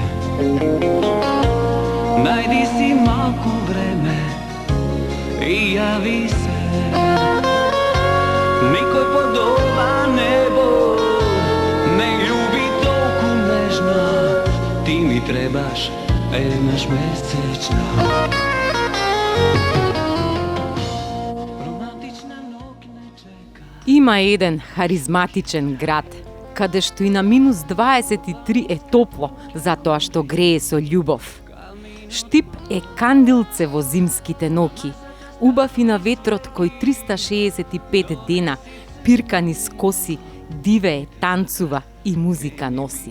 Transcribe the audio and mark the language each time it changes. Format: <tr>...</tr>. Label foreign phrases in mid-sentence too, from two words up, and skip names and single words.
<mk>Најди си малко време и јави се. Никој под ова небо не љуби толку нежно. Ти ми требаш, наш месечна. Има еден харизматичен град, каде што и на минус 23 е топло, затоа што грее со љубов. Штип е кандилце во зимските ноки, убав и на ветрот кој 365 дена пирка низ коси, дивее, танцува и музика носи.</mk>